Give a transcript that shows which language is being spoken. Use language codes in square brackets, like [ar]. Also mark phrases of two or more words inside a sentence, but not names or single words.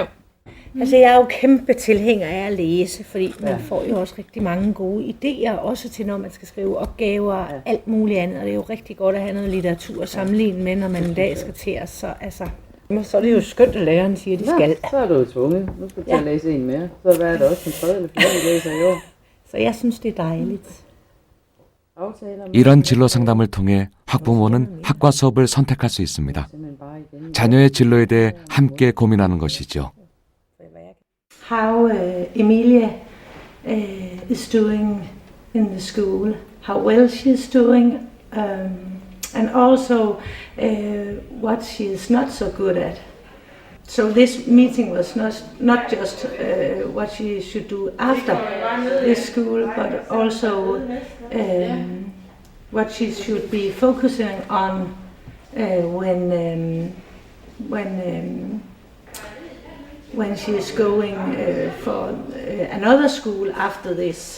[da] Altså, jeg er jo kæmpe tilhænger af at læse, fordi man får jo også rigtig mange gode idéer, også til når man skal skrive opgaver og alt muligt andet. Og det er jo rigtig godt at have noget litteratur at sammenligne med, når man en dag skal til os. Så er det jo skønt, at læreren siger, at de skal. Så er du jo tvunget. Nu skal du til at læse en mere. Så er det også en tredje eller fjerde, vi læser i år. Så jeg synes, det er dejligt. [ko] 이런 진로 상담을 통해 학부모는 학과 수업을 선택할 수 있습니다. 자녀의 진로에 대해 함께 고민하는 것이죠. [en] How Emilia is doing in the school, how well she is doing, and also what she is not so good at. So this meeting was not just what she should do after this school, but also what she should be focusing on when she is going for another school after this.